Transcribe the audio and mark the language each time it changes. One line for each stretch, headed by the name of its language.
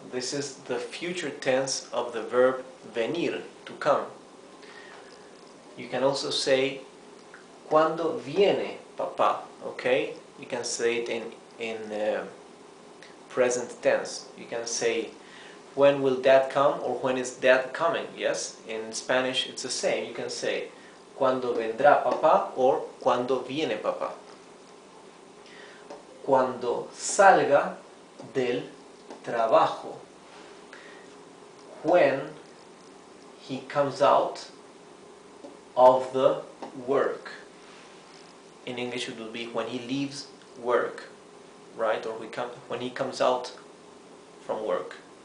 English: This is the future tense of the verb venir, to come. You can also say
Spanish: ¿Cuándo viene papá?
English: Okay? You can say it in present tense. You can say when will dad come or when is dad coming? Yes? In Spanish it's the same. You can say
Spanish: ¿Cuándo vendrá papá? Or ¿Cuándo viene papá? Cuando salga del trabajo.
English: When he comes out of the work. In English it would be when he leaves work, right? Or when he comes out from work.